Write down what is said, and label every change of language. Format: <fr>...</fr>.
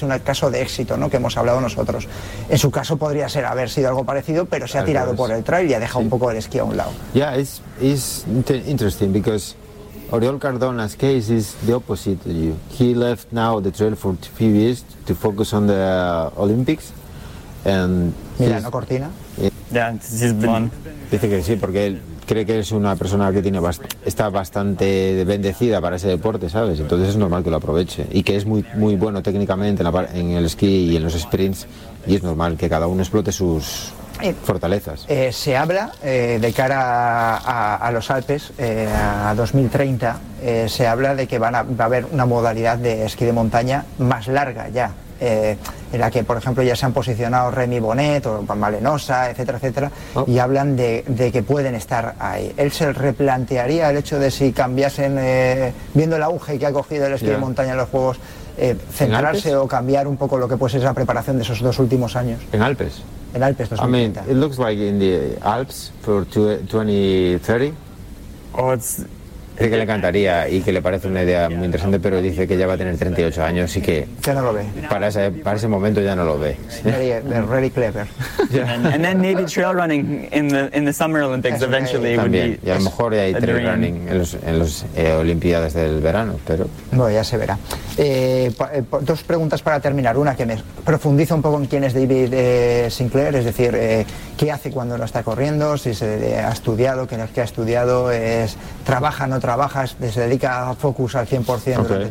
<es>Ha sido un caso de éxito, ¿no?, que hemos hablado nosotros. En su caso podría ser haber sido algo parecido, pero se ha tirado por el trail y ha dejado un poco el esquí a un lado.</es> <en>It's interesting because Oriol Cardona's case is the opposite to you. He left now the trail for a few years to focus on the Olympics. And Milano Cortina? Yeah, he's been one.</en> <es>Dice que sí, porque él cree que es una persona que está bastante bendecida para ese deporte, ¿sabes? Entonces es normal que lo aproveche. Y que es muy, muy bueno técnicamente en el esquí y en los sprints. Y es normal que cada uno explote sus fortalezas. Se habla de cara a los Alpes, a 2030, se habla de que va a haber una modalidad de esquí de montaña más larga ya, en la que, por ejemplo, ya se han posicionado Remy Bonnet o Malenosa, etcétera, oh. Y hablan de que pueden estar ahí. ¿Él se replantearía el hecho de si cambiasen, viendo el auge que ha cogido el esquí de montaña en los Juegos, centrarse o cambiar un poco lo que puede ser esa preparación de esos dos últimos años? ¿En Alpes? En Alpes, 2030.</es> <en>I mean, it looks like in the Alps for 2030,</en> <es>Dice que le encantaría y que le parece una idea muy interesante, pero dice que ya va a tener 38 años y que... Ya no lo ve. Para ese momento ya no lo ve.</es> <en>Very, very clever. Yeah. And then maybe trail running in the Summer Olympics eventually</en> <es>también.</es> <en>Would be...</en> <es>También, y a lo mejor ya hay trail running en los Olimpiadas del verano, pero... Bueno, ya se verá. Dos preguntas para terminar. Una que me profundiza un poco en quién es David Sinclair, es decir, qué hace cuando no está corriendo, si se ha estudiado, qué energía ha estudiado, trabaja, no trabajas, se dedica a focus al 100% okay.</es>